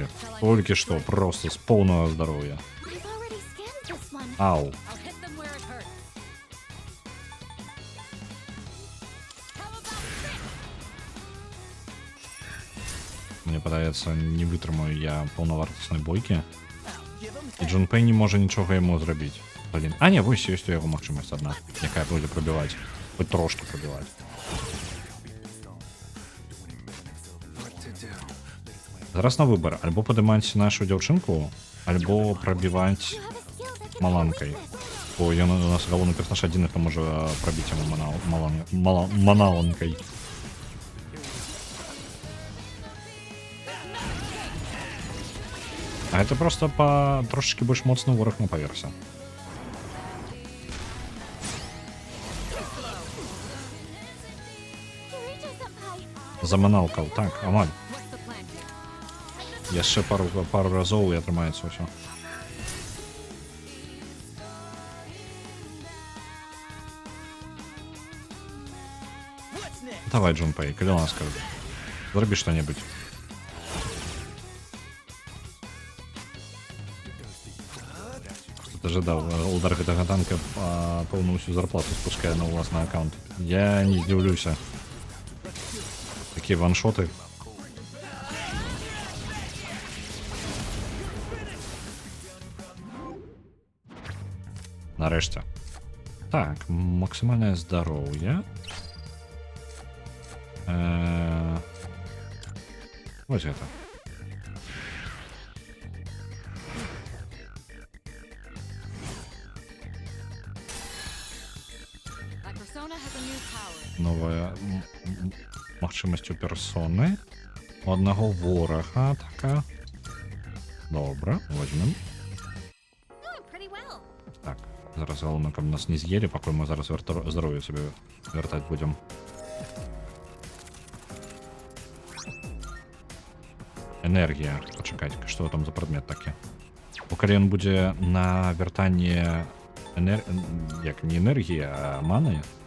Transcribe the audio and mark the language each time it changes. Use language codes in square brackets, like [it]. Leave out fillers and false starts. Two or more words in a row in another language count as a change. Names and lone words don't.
[be] Толькі што, просто з поўнага здароўя. [en] I've already scanned this one. Ау. I'll hit them where it hurts. [be] Мне падаецца, не вытрымаю я паўнавартаснай бойкі. [en] Give him [be] І Джунпэй не можа нічога яму зрабіць. Блін. А не, вось ёсць у яго магчымасць адна, якая будзе прабіваць. Хоць трошкі прабіваць. Зараз на выбар. Альбо падымаць нашу дзяўчынку, альбо прабіваць [en] You have a skill that can [be] маланкай. [en] help with this. [be] Бо ён у нас галоўны персонаж адзін, хто можа прабіць яму маналанкай. А это просто па трошечки больш моцны вораг на паверсе. Eureka-senpai. Заманалкаў, так, амаль. [en] What's the plan here? [be] Яшчэ пару разоў і атрымаецца ўсё. [en] what's next? [be] Давай, Джунпэй, калі ласка. Зрабі што-небудзь. Што ты жадаў? Удар гэтага танка поўную ўсю зарплату спускае на ўласны аккаунт. Я не здзіўлюся. Такія ваншоты. Нарэшце. Так, максімальнае здароўе. Вось гэта. [en] My persona has a new power. [be] Новая магчымасць у персоны. У аднаго ворага така. Добра, возьмем. [en] Doing pretty well. [be] Так, зараз галоўна, каб нас не з'елі, пакуль мы зараз здароўе сабе вяртаць будзем. Энергія. Пачакаць, што там за прадмет такі? Бо калі ён будзе на вяртанне як не энергія, а маны.